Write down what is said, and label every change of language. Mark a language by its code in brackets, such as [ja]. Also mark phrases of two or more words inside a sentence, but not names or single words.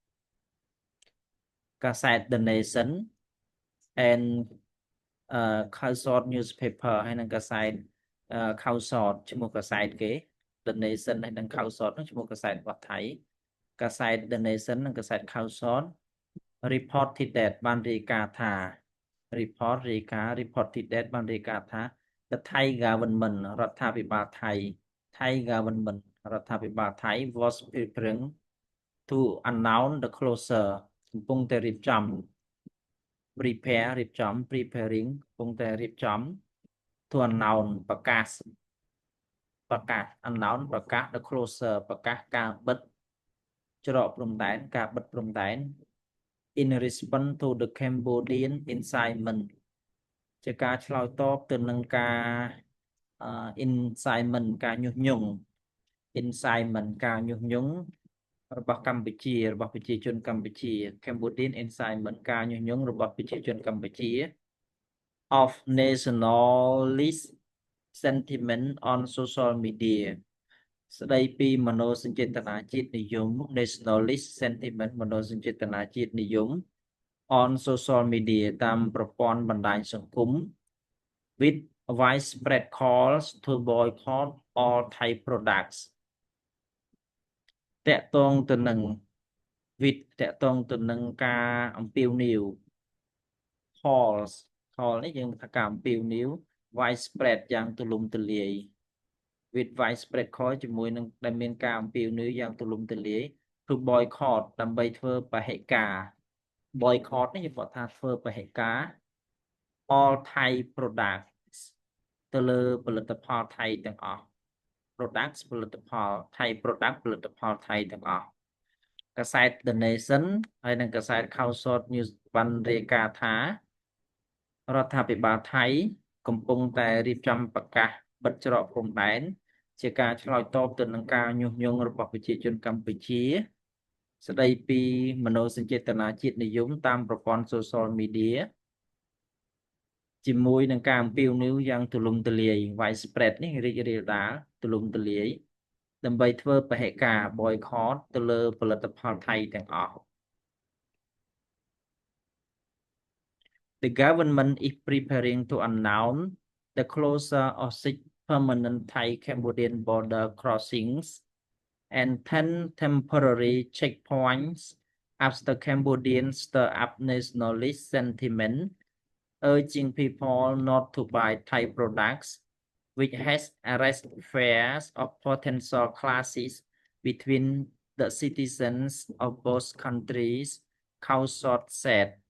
[km] កាសែត [en] The Nation and Khao-Sot newspaper [km] ហើយនឹងកាសែត Khao-Sot ឈ្មោះកាសែតគេ The Nation ហើយនឹង Khao-Sot នោះឈ្មោះកាសែតរបស់ថៃកាសែត The Nation និងកាសែត Khao-Sot [en] reported that [km] បានរាយការណ៍ថា report រាយការណ៍ [en] reported that [km] បានរាយការណ៍ថា [en] the Thai government [km] រដ្ឋាភិបាលថៃ [en] Thai government [km] រដ្ឋាភិបាលថៃ [en] was preparing to announce the closure [km] កំពុងតែរៀបចំ prepare រៀបចំ preparing កំពុងតែរៀបចំ [en] to announce [km] ប្រកា ស announce ប្រកាស [en] the closure [km] ប្រកាសការបិទច្រកព្រំដែនការបិទព្រំដែន [en] in response to the Cambodian incitement [km] ជាការឆ្លើយតបទៅនឹងការ incitement ការញុះញង់ incitement ការញុះញង់របស់ កម្ពុជារបស់ប្រជាជនកម្ពុជា [en] Cambodian incitement [km] ការញុះញង់របស់ប្រជាជនកម្ពុជា [en] of nationalist sentiment on social media [km] ស្ដីពីមនោសញ្ចេតនាជាតិនិយម [en] nationalist sentiment [km] មនោសញ្ចេតនាជាតិនិយម [en] on social media [km] តាមប្រព័ន្ធបណ្ដាញសង្គម [en] with widespread calls to boycott all Thai products [km] តកតងទៅនឹង with តកតងទៅនឹងការអំពាវនាវ [en] calls call [km] នេះយើងថាការអំពាវនាវ widespread យ៉ាងទូលំទូលាយ [en] with widespread call [km] ជាមួយនឹងដែលមានការអំពាវនាវយ៉ាងទូលំទូលាយ [en] to boycott [km] ដើម្បីធ្វើពហិការ boycott នេះយើងគាត់ថាធ្វើពហិ ការ [en] all Thai products [km] ទៅលើផលិតផលថៃទាំងអស់ products ផលិតផល [en] Thai product [km] ផលិតផល ថៃទាំងអស់កាសែត The Nation ហើយនិងកាសែត Khawsort News បានរាយការណ៍ថារដ្ឋាភិបាលថៃកំពុងតែរៀបចំប្រកាសបិទច្រកព្រំដែនជាការឆ្លើយតបទៅនឹងការញុះញង់របស់ប្រជាជនកម្ពុជាស្ដីពីមនោសញ្ចេតនាជាតិនិយមតាមប្រព័ន្ធ [en] social media [km] ជាមួយនឹងការអំពាវនាវយ៉ាងទូលំទូលាយ widespread នេះរីករាលដាលទូលំទូលាយដើម្បីធ្វើពហិការ boycott ទៅលើផលិតផលថៃទាំងអស់ [en] The government is preparing to announce the closure of 6 permanent Thai-Cambodian border crossings and 10 temporary checkpoints after Cambodians stir up nationalist sentiment, urging people not to buy Thai products, which has raised fears of potential clashes between the citizens of both countries, Khawsort said.